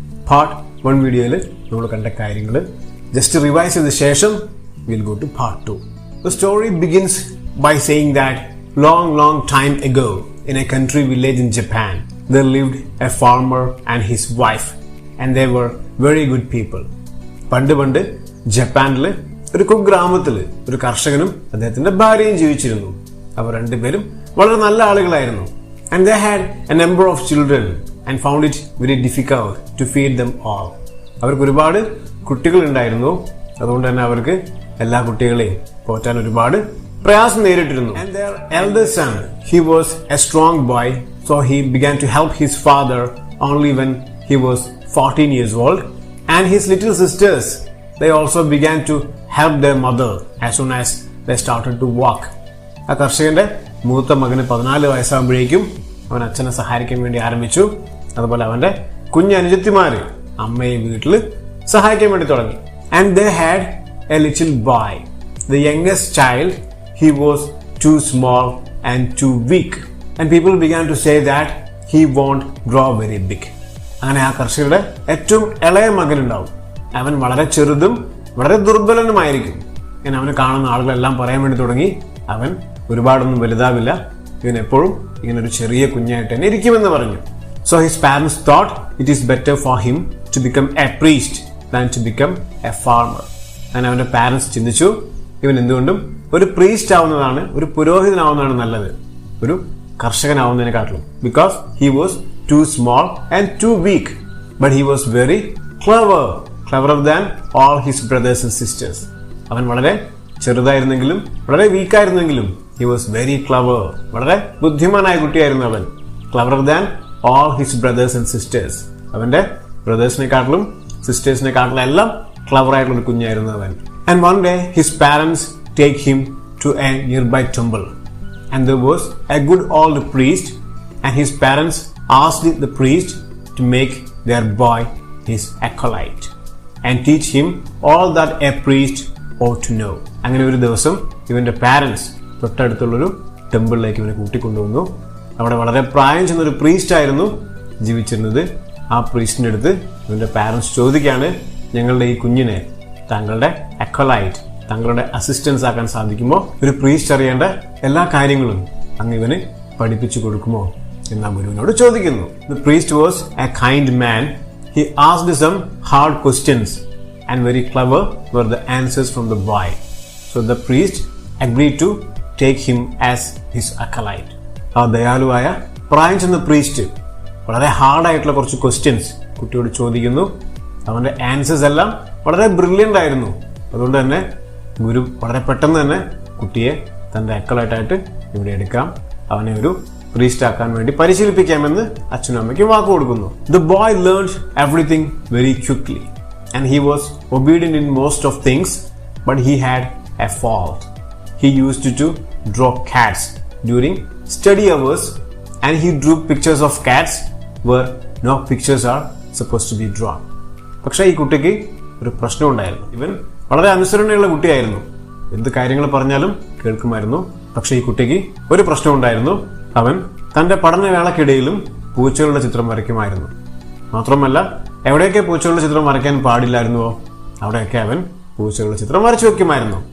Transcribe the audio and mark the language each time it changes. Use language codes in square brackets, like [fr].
[en] Part 1 videoയിൽ [ml] നമ്മൾ കണ്ട കാര്യങ്ങൾ [en] just revise ചെയ്ത ശേഷം we'll go to part 2. The story begins by saying that long time ago, in a country village in Japan, there lived a farmer and his wife, and they were very good people. [ml] പണ്ട് ജപ്പാനിലെ ഒരു കുഗ്രാമത്തിൽ ഒരു കർഷകനും അദ്ദേഹത്തിന്റെ ഭാര്യയും ജീവിച്ചിരുന്നു. അവർ രണ്ടുപേരും വളരെ നല്ല ആളുകളായിരുന്നു. [en] And they had a number of children and found it very difficult to feed them all. [ml] അവർക്ക് ഒരുപാട് കുട്ടികൾ ഉണ്ടായിരുന്നു. അതുകൊണ്ട് തന്നെ അവർക്ക് എല്ലാ കുട്ടികളെയും പോറ്റാൻ ഒരുപാട് പ്രയാസം നേരിട്ടിരുന്നു. [en] And their eldest son, he was a strong boy, so he began to help his father only when he was 14 years old. And his little sisters, they also began to help their mother as soon as they started to walk. [ml] ആ കർഷകന്റെ മൂത്ത മകന് 14 വയസ്സാകുമ്പോഴേക്കും അവൻ അച്ഛനെ സഹായിക്കാൻ വേണ്ടി ആരംഭിച്ചു. അതുപോലെ അവന്റെ കുഞ്ഞനുജത്തിമാര് അമ്മയെ വീട്ടിൽ സഹായിക്കാൻ വേണ്ടി തുടങ്ങി. [en] And they had a little boy, the youngest child. He was too small and too weak, and people began to say that he won't grow very big. [ml] അങ്ങനെ ആ കർഷകരുടെ ഏറ്റവും ഇളയ മകനുണ്ടാവും. അവൻ വളരെ ചെറുതും വളരെ ദുർബലനുമായിരിക്കും. ഇങ്ങനെ അവനെ കാണുന്ന ആളുകളെല്ലാം പറയാൻ വേണ്ടി തുടങ്ങി, അവൻ ഒരുപാടൊന്നും വലുതാവില്ല, ഇവൻ എപ്പോഴും ഇങ്ങനെ ഒരു ചെറിയ കുഞ്ഞായിട്ട് തന്നെ ഇരിക്കുമെന്ന് പറഞ്ഞു. [en] So his parents thought it is better for him to become a priest than to become a farmer. [ml] അങ്ങനെ അവന്റെ പാരന്റ്സ് ചിന്തിച്ചു, ഇവൻ എന്തുകൊണ്ടും ഒരു പ്രീസ്റ്റ് ആവുന്നതാണ്, ഒരു പുരോഹിതനാവുന്നതാണ് നല്ലത്, ഒരു കർഷകനാവുന്നതിനെക്കാട്ടിലും. [en] Because he was too small and too weak, but he was very cleverer than all his brothers and sisters. [ml] അവൻ വളരെ ചെറുതായിരുന്നെങ്കിലും വളരെ വീക്കായിരുന്നെങ്കിലും [en] he was very clever, [ml] വളരെ ബുദ്ധിമാനായ കുട്ടിയായിരുന്നു അവൻ. [en] cleverer than all his brothers and sisters, [ml] അവന്റെ ബ്രദേഴ്സിനെക്കാട്ടിലും സിസ്റ്റേഴ്സിനെക്കാട്ടിലും എല്ലാം ക്ലവർ ആയിട്ടുള്ള ഒരു കുഞ്ഞായിരുന്നു അവൻ. [en] And one day his parents take him to a nearby temple, and there was a good old priest, and his parents asked the priest to make their boy his acolyte and teach him all that a priest ought to know. [ml] അങ്ങനെ ഒരു ദിവസം ഇവന്റെ parents തൊട്ടടുത്തുള്ളൊരു ടെമ്പിളിലേക്ക് ഇവനെ കൂട്ടിക്കൊണ്ടുവന്നു. അവിടെ വളരെ പ്രായം ചെന്നൊരു priest ആയിരുന്നു ജീവിച്ചിരുന്നത്. ആ പ്രീസ്റ്റിന്റെ അടുത്ത് ഇവന്റെ പാരന്റ്സ് ചോദിക്കുകയാണ്, ഞങ്ങളുടെ ഈ കുഞ്ഞിനെ താങ്കളുടെ അക്കോലൈറ്റ്, താങ്കളുടെ അസിസ്റ്റൻസ് ആക്കാൻ സാധിക്കുമോ? ഒരു പ്രീസ്റ്റ് അറിയേണ്ട എല്ലാ കാര്യങ്ങളും അങ്ങ് ഇവന് പഠിപ്പിച്ചു കൊടുക്കുമോ എന്ന് ഗുരുവിനോട് ചോദിക്കുന്നു. [en] The priest was a kind man. He asked some hard questions and very clever were the answers from the boy. So the priest agreed to take him as his acolyte. [ml] ആ ദയാലുവായ പ്രായം ചെന്ന പ്രീസ്റ്റ് വളരെ ഹാർഡായിട്ടുള്ള കുറച്ച് questions കുട്ടിയോട് ചോദിക്കുന്നു. അവന്റെ answers എല്ലാം വളരെ ബ്രില്യൻ്റ് ആയിരുന്നു. അതുകൊണ്ട് തന്നെ ഗുരു വളരെ പെട്ടെന്ന് തന്നെ കുട്ടിയെ തന്റെ അക്കലായിട്ടായിട്ട് ഇവിടെ എടുക്കാം, അവനെ ഒരു പ്രീസ്റ്റ് ആക്കാൻ വേണ്ടി പരിശീലിപ്പിക്കാമെന്ന് അച്ഛനും അമ്മയ്ക്കും വാക്ക് കൊടുക്കുന്നു. [en] The boy learned everything very quickly and he was obedient in most of things, but he had a fault. He used to draw cats during study hours, and he drew pictures of cats where no pictures are supposed to be drawn. [ml] പക്ഷെ ഈ കുട്ടിക്ക് ഒരു പ്രശ്നം ഉണ്ടായിരുന്നു. ഇവൻ വളരെ അനുസരണയുള്ള കുട്ടിയായിരുന്നു, എന്ത് കാര്യങ്ങൾ പറഞ്ഞാലും കേൾക്കുമായിരുന്നു. പക്ഷെ ഈ കുട്ടിക്ക് ഒരു പ്രശ്നം ഉണ്ടായിരുന്നു. അവൻ തന്റെ പഠനവേളക്കിടയിലും പൂച്ചകളുടെ ചിത്രം വരയ്ക്കുമായിരുന്നു. മാത്രമല്ല, എവിടെയൊക്കെ പൂച്ചകളുടെ ചിത്രം വരയ്ക്കാൻ പാടില്ലായിരുന്നുവോ അവിടെയൊക്കെ അവൻ പൂച്ചകളുടെ ചിത്രം വരച്ചു വെക്കുമായിരുന്നു.